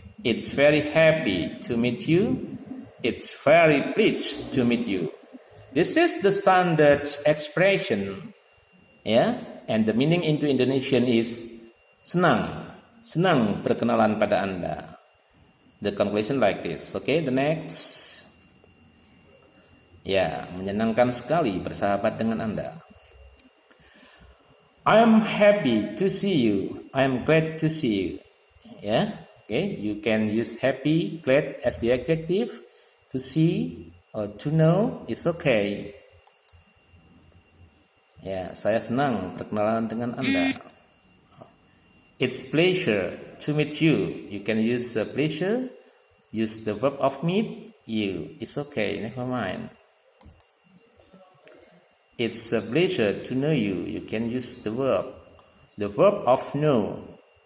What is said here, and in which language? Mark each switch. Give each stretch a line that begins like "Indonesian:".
English: It's very happy to meet you. It's very pleased to meet you. This is the standard expression. Yeah, and the meaning into Indonesian is
Indonesian: senang berkenalan pada Anda.
English: The conclusion like this. Okay, the next.
Indonesian: Ya, menyenangkan sekali bersahabat dengan Anda.
English: I am happy to see you. I am glad to see you. Yeah, okay, you can use happy, glad as the adjective. To see or to know is okay.
Indonesian: Ya, saya senang berkenalan dengan Anda.
English: It's pleasure to meet you. You can use pleasure. Use the verb of meet you. It's okay, never mind. It's a pleasure to know you. You can use the verb. The verb of know.